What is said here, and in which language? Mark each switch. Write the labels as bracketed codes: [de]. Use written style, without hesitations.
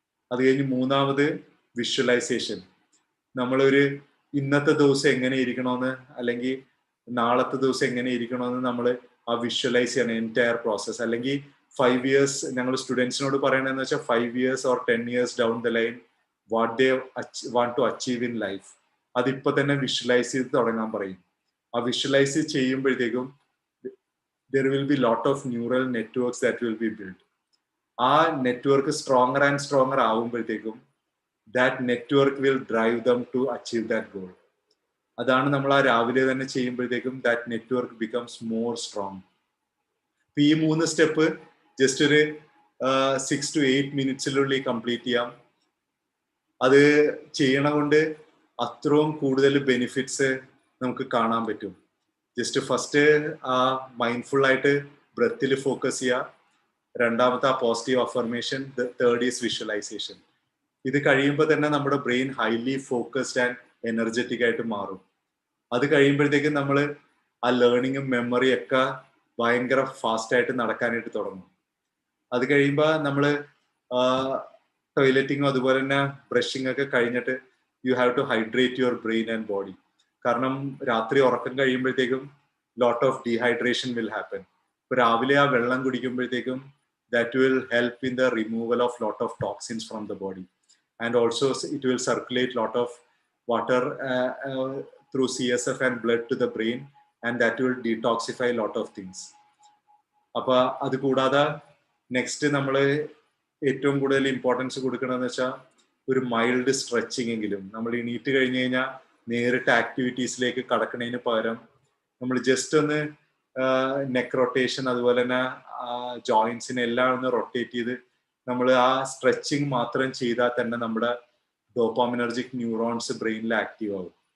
[ml] അത് കഴിഞ്ഞ് മൂന്നാമത് വിഷ്വലൈസേഷൻ. നമ്മളൊരു ഇന്നത്തെ ദിവസം എങ്ങനെ ഇരിക്കണമെന്ന്, അല്ലെങ്കിൽ നാളത്തെ ദിവസം എങ്ങനെ ഇരിക്കണമെന്ന് നമ്മൾ ആ വിഷ്വലൈസ് ചെയ്യണം, [en] Entire process. അല്ലെങ്കിൽ 5 years, [ml] ഞങ്ങൾ സ്റ്റുഡൻസിനോട് പറയണതെന്ന് വെച്ചാൽ [en] 5 years or 10 years down the line what they want to achieve in life, [ml] അതിപ്പോ തന്നെ വിഷ്വലൈസ് ചെയ്ത് തുടങ്ങാൻ പറയും. ആ വിഷ്വലൈസ് ചെയ്യുമ്പോഴത്തേക്കും [en] there will be lot of neural networks that will be built. ആ network stronger and stronger ആവുമ്പോഴത്തേക്കും that network will drive them to achieve that goal. [ml] അതാണ് നമ്മൾ ആ രാവിലെ തന്നെ ചെയ്യുമ്പോഴത്തേക്കും [en] that network becomes more strong. [ml] ഈ 3 സ്റ്റെപ്പ് ജസ്റ്റ് ഒരു 6 to 8 മിനിറ്റ്സിനുള്ളിൽ കംപ്ലീറ്റ് ചെയ്യാം. അത് ചെയ്യണ കൊണ്ട് അത്രയും കൂടുതൽ ബെനിഫിറ്റ്സ് നമുക്ക് കാണാൻ പറ്റും. ജസ്റ്റ് ഫസ്റ്റ് ആ മൈൻഡ്ഫുൾ ആയിട്ട് ബ്രെത്തിൽ ഫോക്കസ് ചെയ്യുക, രണ്ടാമത്തെ ആ positive affirmation, [en] Third is visualisation. [ml] ഇത് കഴിയുമ്പോൾ തന്നെ നമ്മുടെ brain [en] highly focused and energetic [ml] ആയിട്ട് മാറും. അത് കഴിയുമ്പോഴത്തേക്കും നമ്മൾ ആ ലേണിങ്ങും മെമ്മറിയും ഒക്കെ ഭയങ്കര ഫാസ്റ്റ് ആയിട്ട് നടക്കാനായിട്ട് തുടങ്ങും. അത് കഴിയുമ്പോൾ നമ്മൾ ടോയ്ലറ്റിങ്ങും അതുപോലെ തന്നെ ബ്രഷിംഗ് ഒക്കെ കഴിഞ്ഞിട്ട് [en] You have to hydrate your brain and body. [ml] കാരണം രാത്രി ഉറക്കം കഴിയുമ്പോഴത്തേക്കും [en] Lot of dehydration will happen. [ml] ഇപ്പൊ രാവിലെ ആ വെള്ളം കുടിക്കുമ്പോഴത്തേക്കും [en] that will help in the removal of lot of toxins from the body, and also it will circulate lot of water through CSF and blood to the brain, and that will detoxify lot of things. [ml] അപ്പൊ അത് കൂടാതെ next നമ്മൾ ഏറ്റവും കൂടുതൽ importance കൊടുക്കണമെന്ന് വെച്ചാൽ ഒരു mild stretching എങ്കിലും. നമ്മൾ എണീറ്റ് കഴിഞ്ഞ് കഴിഞ്ഞാൽ നേരിട്ട് ആക്ടിവിറ്റീസിലേക്ക് കടക്കുന്നതിന് പകരം നമ്മൾ ജസ്റ്റ് ഒന്ന് നെക്ക് റൊട്ടേഷൻ, അതുപോലെ തന്നെ ജോയിന്റ്സിനെ എല്ലാം ഒന്ന് റൊട്ടേറ്റ് ചെയ്ത് നമ്മൾ ആ സ്ട്രെച്ചിങ് മാത്രം ചെയ്താൽ തന്നെ നമ്മുടെ ഡോപാമിനർജിക് ന്യൂറോൺസ് ബ്രെയിനിൽ ആക്റ്റീവ് ആവും.